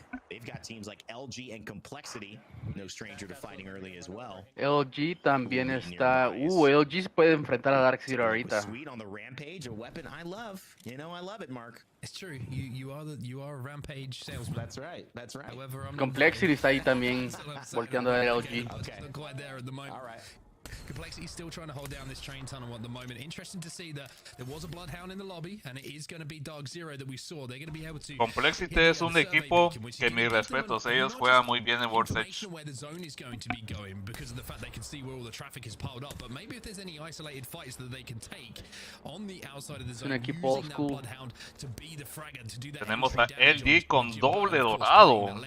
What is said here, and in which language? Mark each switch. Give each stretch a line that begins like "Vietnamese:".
English: They've got teams like LG and Complexity, no stranger to fighting early as well.
Spanish: LG también está. LG se puede enfrentar a Dark Zero ahorita.
English: Sweet on the rampage, a weapon I love. You know I love it, Mark. It's true. You are a rampage salesman. That's right. That's right. However,
Spanish: Complexity está ahí también volteando a LG.
English: Okay. Not quite there at the moment. All right. Complexity still trying to hold down this train tunnel at the moment. Interesting to see that there was a Bloodhound in the lobby, and it is going to be Dark Zero that we saw. They're going to be able to.
Spanish: Complexity es un equipo que mis respetos, ellos juegan muy bien en World Edge.
English: Where the zone is going to be going because of the fact they can see where all the traffic is piled up. But maybe if there's any isolated fights that they can take on the outside of the zone,
Spanish: un equipo old school.
English: Bloodhound to be the fragger to do that.
Spanish: Tenemos a LG con doble dorado.